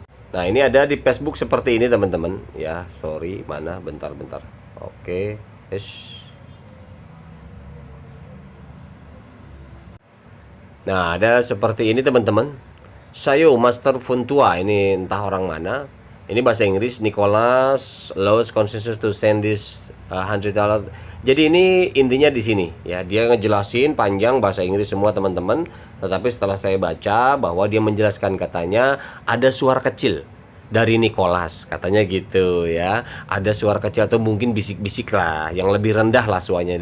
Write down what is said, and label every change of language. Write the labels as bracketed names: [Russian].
[Indonesian] Nah, ini ada di Facebook seperti ini teman-teman ya. Sorry, mana, bentar. Oke, nah, ada seperti ini teman-teman. Sayo Master Funtua, ini entah orang mana. Ini bahasa Inggris. [English] Nicholas allows consensus to send this $100. [Indonesian] Jadi ini intinya di sini ya. Dia ngejelasin panjang bahasa Inggris semua teman-teman. Tetapi setelah saya baca bahwa dia menjelaskan, katanya ada suara kecil dari Nicholas, katanya gitu ya. Ada suara kecil atau mungkin bisik-bisik lah, yang lebih rendah lah suaranya.